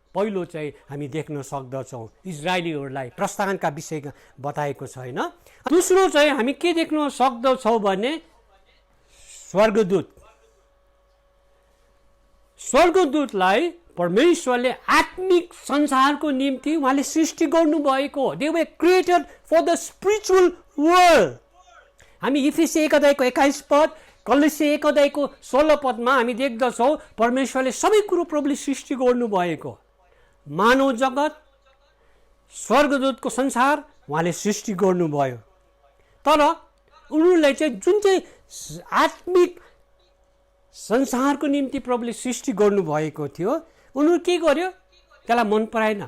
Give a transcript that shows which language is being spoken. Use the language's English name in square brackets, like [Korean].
[Nepali] पहिलो चाहिँ हामी देख्न सक्दछौँ इजरायलीहरूलाई प्रस्थानका विषयमा बताएको छ हैन। दोस्रो चाहिँ हामी के देख्न सक्दछौँ भने स्वर्गदूतलाई परमेश्वरले आत्मिक संसारको निम्ति उहाँले सृष्टि गर्नुभएको। [English] They were created for the spiritual world. [Nepali] हामी इफिसी 1 अध्यायको 21 पद, कलोसे 1 अध्यायको 16 पदमा हामी देख्दछौँ परमेश्वरले सबै कुरो प्रभुले सृष्टि गर्नुभएको। मानव जगत, स्वर्गदूतको संसार उहाँले सृष्टि गर्नुभयो। तर उनीहरूलाई चाहिँ जुन चाहिँ आत्मिक संसारको निम्ति प्रभुले सृष्टि गर्नुभएको थियो, उनीहरू के गर्यो, त्यसलाई मन पराएन।